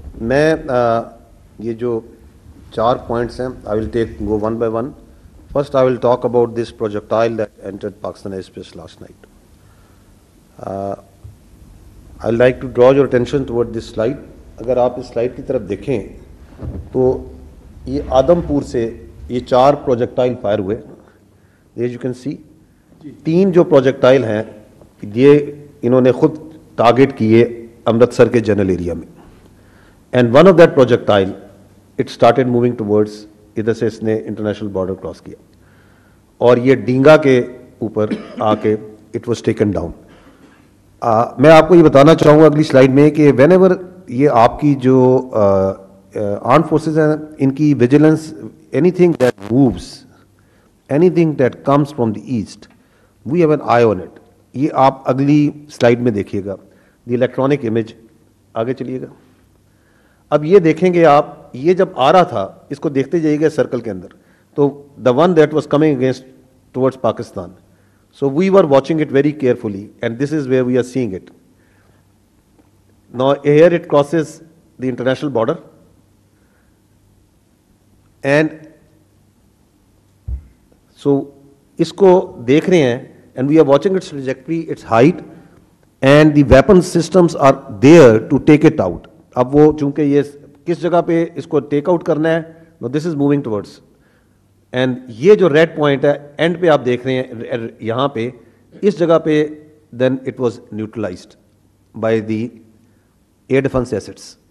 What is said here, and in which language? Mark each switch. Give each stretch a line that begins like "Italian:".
Urdu: میں یہ جو 4 points ہیں,
English: I will go one by one. First I will talk about this projectile that entered Pakistan airspace last night. I'd like to draw your attention toward this slide.
Urdu: اگر آپ اس slide کی طرف دیکھیں تو یہ آدم پور سے یہ 4 پروجیکٹائل فائر ہوئے.
English: As you can see,
Urdu: 3 جو پروجیکٹائل ہیں یہ انہوں نے خود ٹارگٹ کیے امرتسر کے جنرل ایریا میں.
English: and one of that projectile it started moving towards,
Urdu: ادھر سے اس نے انٹرنیشنل بارڈر کراس کیا اور یہ ڈینگا کے اوپر آ کے
English: It was taken down.
Urdu: میں آپ کو یہ بتانا چاہوں گا اگلی سلائڈ میں کہ
English: whenever
Urdu: یہ آپ کی جو آرم فورسز ہیں ان کی vigilance,
English: Anything that moves, anything that comes from the east, we have an eye on it.
Urdu: یہ آپ اگلی سلائڈ میں دیکھیے گا,
English: The electronic image.
Urdu: آگے چلیے گا. اب یہ دیکھیں گے آپ, یہ جب آ رہا تھا اس کو دیکھتے جائیے گا سرکل کے اندر, تو
English: The one that was coming against towards Pakistan. So we were watching it very carefully, and this is where we are seeing it. Now here it crosses the international border, and so
Urdu: isko dekh rahe hain,
English: and we are watching its trajectory, its height, and the weapon systems are there to take it out.
Urdu: Ab wo chunke ye kis jagah pe isko take out karna hai,
English: now this is moving towards.
Urdu: And یہ جو red point ہے and پہ آپ دیکھ رہے ہیں یہاں پہ اس جگہ پہ,
English: Then it was neutralised by the air defence assets.